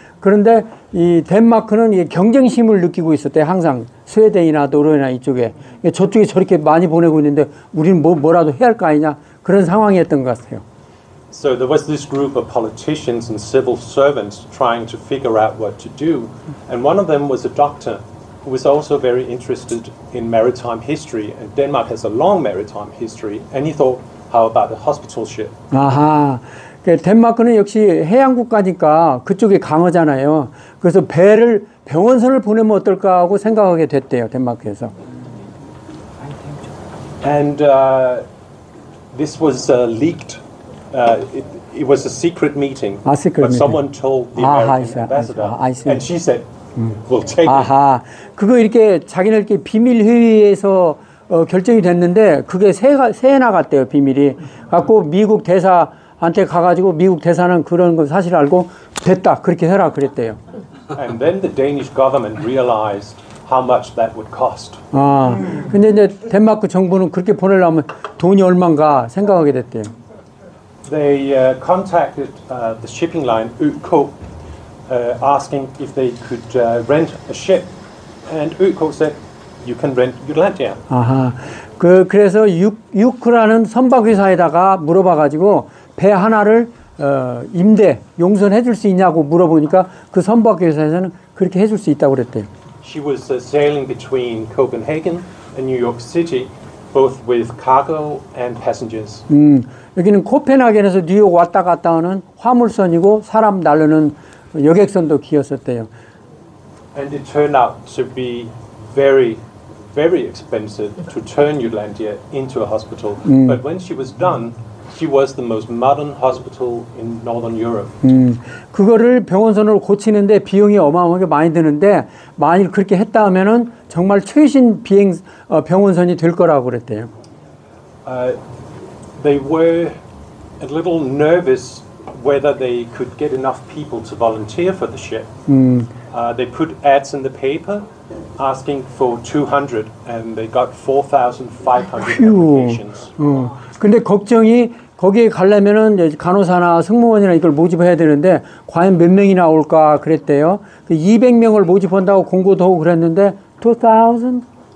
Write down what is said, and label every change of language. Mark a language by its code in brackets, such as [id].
[ko] 그런데 이 덴마크는 이게 경쟁심을 느끼고 있었대요. 항상 스웨덴이나 노르웨이나 이쪽에 저쪽에 저렇게 많이 보내고 있는데 우리는 뭐라도 해야 할 거 아니냐 그런 상황이었던 것 같아요. [en] So there was this group of politicians and civil servants trying to figure out what to do, and one of them was a doctor who was also very interested in maritime history, and Denmark has a long maritime history, and he thought, how about a hospital ship? [ko] 덴마크는 역시 해양 국가니까 그쪽이 강하잖아요. 그래서 병원선을 보내면 어떨까 하고 생각하게 됐대요, 덴마크에서. [en] And this was leaked. It was a secret meeting. secret but meeting. someone told the American ambassador, I see. and she said, "We'll take it." [ko] 아하, 그거 이렇게 자기네들끼리 비밀 회의에서 결정이 됐는데 그게 새해 나갔대요, 비밀이. 갖고 미국 대사한테 가가지고 미국 대사는 그런 거 사실 알고 됐다 그렇게 해라 그랬대요. [en] And then the Danish government realized how much that would cost. [ko] 근데 이제 덴마크 정부는 그렇게 보내려면 돈이 얼마인가 생각하게 됐대요. [en] They contacted the shipping line UK, asking if they could rent a ship, and UK said, "You can rent Jutlandia." [ko] 아하, 그래서 유크라는 선박회사에다가 물어봐가지고 배 하나를 용선해 줄 수 있냐고 물어보니까 그 선박회사에서는 그렇게 해줄 수 있다고 그랬대요. [en] She was sailing between Copenhagen and New York City, both with cargo and passengers. [ko] 여기는 코펜하겐에서 뉴욕 왔다 갔다 하는 화물선이고 사람 나르는 여객선도 기었었대요. [en] And it turned out to be very, very expensive to turn Jutlandia into a hospital. But when she was done, she was the most modern hospital in Northern Europe. [ko] 그거를 병원선으로 고치는데 비용이 어마어마하게 많이 드는데 만일 그렇게 했다 하면은 정말 최신 병원선이 될 거라고 그랬대요. [en] They were a little nervous whether they could get enough people to volunteer for the ship. They put ads in the paper asking for 200, and they got 4,500 applications. [ko] 근데 걱정이 거기에 가려면은 간호사나 승무원이나 이걸 모집해야 되는데 과연 몇 명이나 올까 그랬대요. 200명을 모집한다고 공고도 하고 그랬는데 2,000?